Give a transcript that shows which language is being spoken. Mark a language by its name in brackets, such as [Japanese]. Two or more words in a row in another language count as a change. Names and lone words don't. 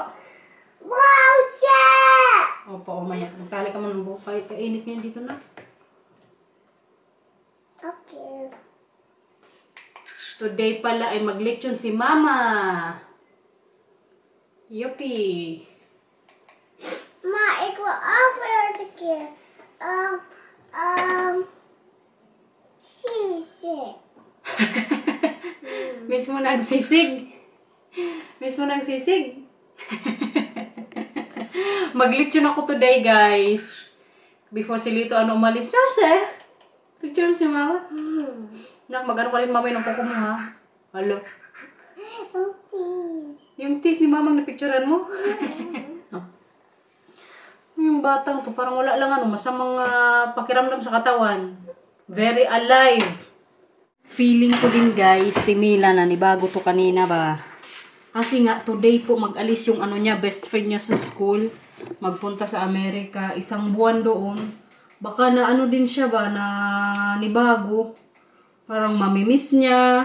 [English] Wow, Chat! [Filipino] Opo, umaya. Magtali ka man ng bukay. Kainit niya dito na. Okay. Today pala ay mag-leksyon si Mama. Yuppie. [Dutch] Ma, ik wil ook weer eens een keer. [Filipino] Sisig. Miss mo nagsisig. Miss mo nagsisig. Mag-leksyon ako today, guys. Before si Lito umalis. Na siya. Picture si Mama. Nak, mag-ano ka rin mamay ng kuko mo, ha? Halo. Yung teeth ni Mama na picturean mo? Yung batang to, parang wala lang masamang pakiramdam sa katawan. [English] Very alive. [Filipino] Feeling ko din, guys, si Mila na nibago to kanina ba. Kasi nga, today po mag-alis yung niya, best friend niya sa school. Magpunta sa Amerika. 1 buwan doon. Baka na din siya ba, na nibago. Parang mamimiss niya.